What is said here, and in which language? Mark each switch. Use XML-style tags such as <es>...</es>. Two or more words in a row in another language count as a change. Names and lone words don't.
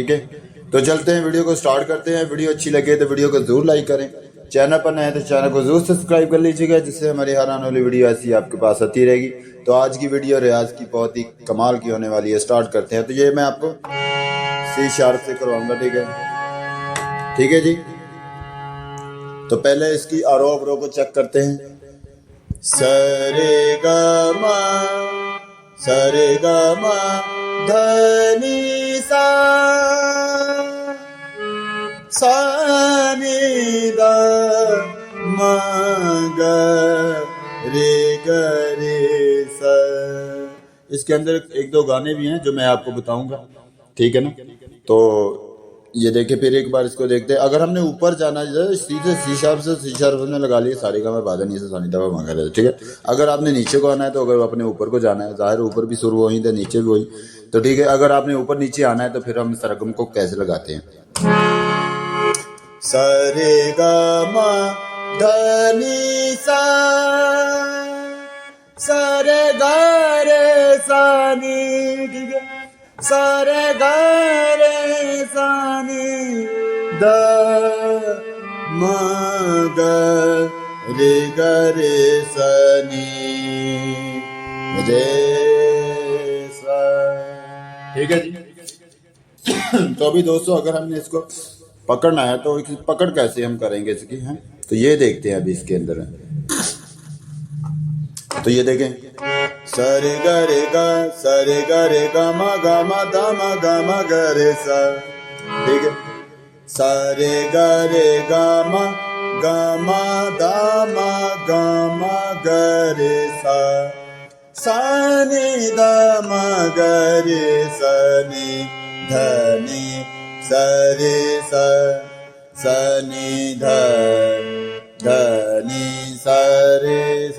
<hi>ठीक है, तो चलते हैं, वीडियो को स्टार्ट करते हैं। वीडियो अच्छी लगे तो वीडियो को जरूर लाइक करें, चैनल पर नए हैं तो चैनल को जरूर सब्सक्राइब कर लीजिएगा, जिससे हमारी हर आने वाली वीडियो ऐसी आपके पास आती रहेगी। तो आज की वीडियो रियाज की बहुत ही कमाल की होने वाली है। स्टार्ट करते हैं। तो ये मैं आपको</hi> <en>C sharp</en> <hi>से करवाऊंगा। ठीक है, ठीक है जी। तो पहले इसकी आरोह अवरोह को चेक करते हैं। सरे ग म ध नि सा सा नि द म ग रे ग रे स। इसके अंदर एक दो गाने भी हैं जो मैं आपको बताऊंगा, ठीक है ना। तो ये देखे, फिर एक बार इसको देखते हैं। अगर हमने ऊपर जाना है सीधे</hi> <en>C sharp</en> <hi>में लगा लिए सारे का मैं बाधा नहीं से सानी दवा मांगा रहे, ठीक है। अगर आपने नीचे को आना है तो अगर अपने ऊपर को जाना है, जाहिर ऊपर भी सुर वही थे, नीचे भी वही, तो ठीक है। अगर आपने ऊपर नीचे आना है तो फिर हम सरगम को कैसे लगाते हैं। सरे ग म ध नि सा सरे ग रे सा नि, ठीक है। सरे ग रे सा नि द म ग रे ग रे स नि रे सा, ठीक है जी। तो अभी दोस्तों, अगर हमने इसको पकड़ना है तो पकड़ कैसे हम करेंगे इसकी, हैं तो ये देखते हैं अभी इसके अंदर है। तो ये देखें, सरे ग रे ग ग म द म ग रे सा, ठीक है। सरे ग रे ग म द म ग रे सा सा नि द म ग रे स नि ध नि स रे स स नि ध नि स रे स।</hi>